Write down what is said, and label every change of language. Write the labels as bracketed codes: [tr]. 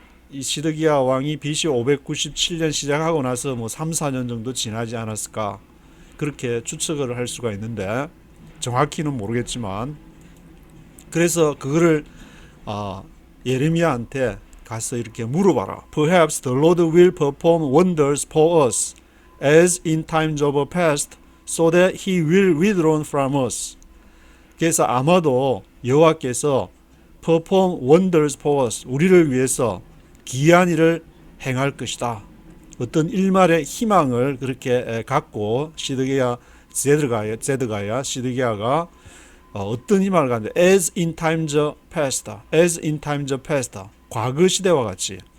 [ko] 이 시드기야 왕이 BC 597년 시작하고 나서 뭐 3, 4년 정도 지나지 않았을까, 그렇게 추측을 할 수가 있는데 정확히는 모르겠지만, 그래서 그거를 예레미야한테 가서 이렇게 물어봐라. [en] Perhaps the Lord will perform wonders for us as in times of past, so that he will withdraw from us. [ko] 그래서 아마도 여호와께서 [en] perform wonders for us, [ko] 우리를 위해서 기이한 일을 행할 것이다. 어떤 일말의 희망을 그렇게 갖고 시드기야 제드가야 시드기야가 어떤 희망을 갖는데, [en] as in times past, [ko] as in times past, 과거 시대와 같이.